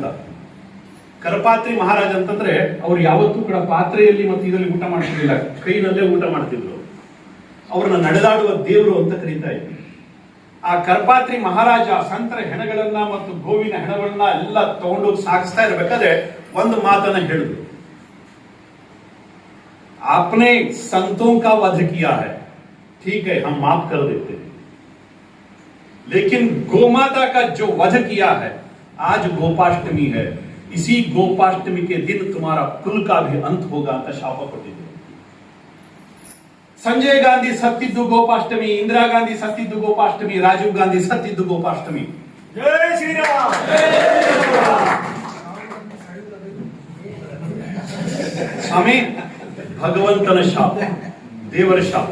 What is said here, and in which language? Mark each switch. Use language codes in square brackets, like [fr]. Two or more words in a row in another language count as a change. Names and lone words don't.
[kn] ಕರಪಾತ್ರಿ ಮಹಾರಾಜ್ ಅಂತಂದ್ರೆ ಅವ್ರು ಯಾವತ್ತೂ ಕೂಡ ಪಾತ್ರೆಯಲ್ಲಿ ಮತ್ತು ಇದರಲ್ಲಿ ಊಟ ಮಾಡ್ತಿರ್ಲಿಲ್ಲ, ಕೈನಲ್ಲೇ ಊಟ ಮಾಡ್ತಿದ್ರು. ಅವ್ರನ್ನ ನಡೆದಾಡುವ ದೇವರು ಅಂತ ಕರೀತಾ ಇದ್ರು. ಆ ಕರಪಾತ್ರಿ ಮಹಾರಾಜ ಸಂತರ ಹೆಣಗಳನ್ನ ಮತ್ತು ಗೋವಿನ ಹೆಣಗಳನ್ನ ಎಲ್ಲ ತಗೊಂಡೋಗಿ ಸಾಗಿಸ್ತಾ ಇರ್ಬೇಕಾದ್ರೆ ಒಂದು ಮಾತನ್ನ ಹೇಳಿದ್ರು, [hi] आपने संतों का वध किया है, ठीक है हम माफ कर देते हैं, लेकिन गोमाता का जो वध किया है, आज गोपाष्टमी है, इसी गोपाष्टमी के दिन तुम्हारा कुल का भी अंत होगा [kn] ಅಂತ ಶಾಪ ಕೊಟ್ಟಿದ್ರು. ಸಂಜಯ್ ಗಾಂಧಿ ಸತ್ತಿದ್ದು ಗೋಪಾಷ್ಟಮಿ, ಇಂದಿರಾ ಗಾಂಧಿ ಸತ್ತಿದ್ದು ಗೋಪಾಷ್ಟಮಿ, ರಾಜೀವ್ ಗಾಂಧಿ ಸತ್ತಿದ್ದು ಗೋಪಾಷ್ಟಮಿ. ಜೈ ಶ್ರೀರಾಮ್. ಸ್ವಾಮಿ, ಭಗವಂತನ ಶಾಪ, ದೇವರ ಶಾಪ.